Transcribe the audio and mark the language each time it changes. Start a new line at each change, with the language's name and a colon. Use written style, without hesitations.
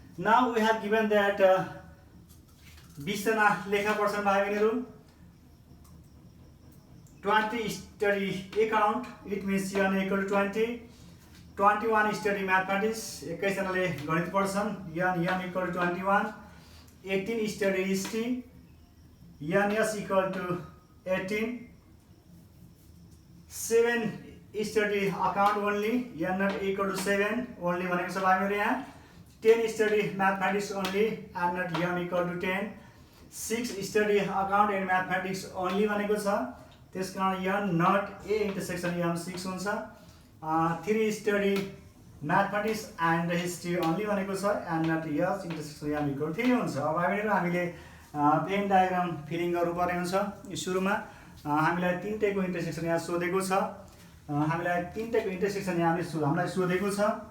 English: now we have given that 20
Nepali: जना लेखा पर्छन् भाइहरू।
English: 20 study account, it means n equal to 20. 21 study mathematics,
Nepali: 21 जनाले गणित पढ्छन्,
English: n equal to 21. 18 study history, n s equal to 18. 7 study account only, n not equal to 7 only
Nepali: भनेको छ भाइहरु यहाँ।
English: 10 study mathematics only, n not m equal to 10. 6 study account and mathematics only
Nepali: भनेको छ, त्यस कारण
English: n not a intersection m 6 हुन्छ। 3 study mathematics and history only
Nepali: भनेको छ,
English: n not s intersection m equal to 3 हुन्छ।
Nepali: अब भाइहरु हामीले पेन डायग्राम फिलिङ गर्नुपर्ने हुन्छ। सुरुमा हामीलाई तीनटैको इन्टरसेक्सन यहाँ सोधेको छ। हामीलाई तीनटैको इन्टरसेक्सन यहाँले हामीलाई सोधेको छ।